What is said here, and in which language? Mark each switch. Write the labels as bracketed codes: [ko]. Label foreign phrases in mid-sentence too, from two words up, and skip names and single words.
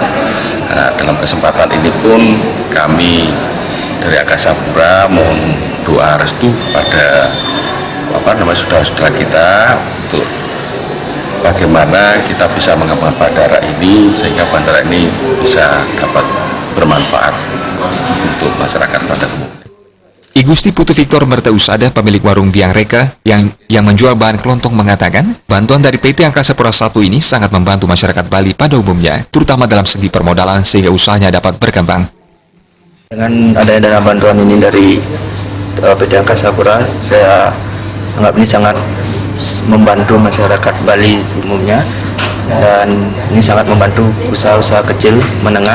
[id] Dalam kesempatan ini pun kami dari Angkasa Pura mohon doa restu pada saudara-saudara kita untuk bagaimana kita bisa mengembangkan bandara ini sehingga bandara ini bisa dapat bermanfaat untuk masyarakat pada umumnya. I Gusti Putu Victor Mertausada, pemilik warung Biang Reka yang menjual bahan kelontong, mengatakan bantuan dari PT Angkasa Pura I ini sangat membantu masyarakat Bali pada umumnya, terutama dalam segi permodalan sehingga usahanya dapat berkembang. Dengan adanya dana bantuan ini dari PT Angkasa Pura, saya anggap ini sangat membantu masyarakat Bali umumnya, dan ini sangat membantu usaha-usaha kecil menengah.